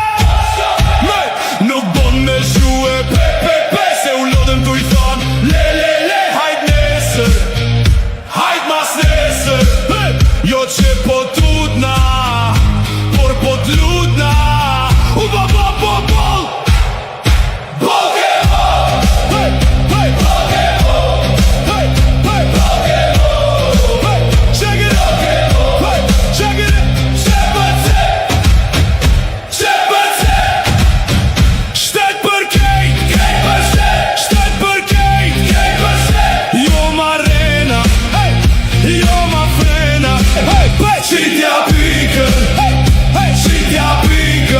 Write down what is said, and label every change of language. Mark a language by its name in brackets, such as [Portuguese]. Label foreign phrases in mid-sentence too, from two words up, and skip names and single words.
[Albanian] Nuk bon me shue pe, se u lodhem tu i thon le, hajt nesër, hajt mas nesër. Jo që po tutna, por po t'lutna. U bol Bolkemo, Bolkemo, [English] check it out, check it out. [Albanian] Shtet për kejt, shtet për kejt. Jo ma rena, jo ma frena. Qitja pikën, qitja pikën.